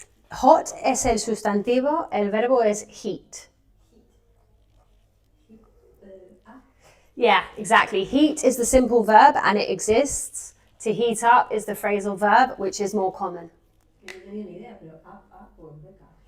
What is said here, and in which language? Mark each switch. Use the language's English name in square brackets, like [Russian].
[Spanish] Hot es el sustantivo, el verbo es heat. [English] Yeah, exactly. Heat is the simple verb and it exists. To heat up is the phrasal verb, which is more common. [Spanish] Que no tenía ni idea, pero up, pues venga.